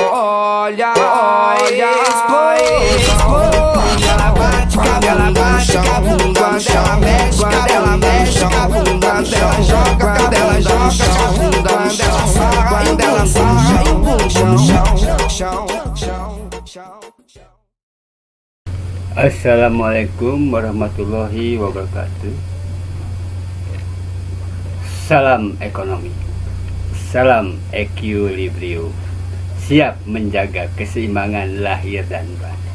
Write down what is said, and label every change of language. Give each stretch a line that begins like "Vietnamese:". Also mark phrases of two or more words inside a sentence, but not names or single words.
Portuguese: olha ela bate quando ela mexe, quando ela mexe a bunda dela, joga quando ela joga a bunda, quando ela sarra e o bundão, chão.
Arabic: السلام عليكم ورحمة الله وبركاته.
Indonesian: Salam ekonomi, salam equilibrium, siap menjaga keseimbangan lahir dan batin.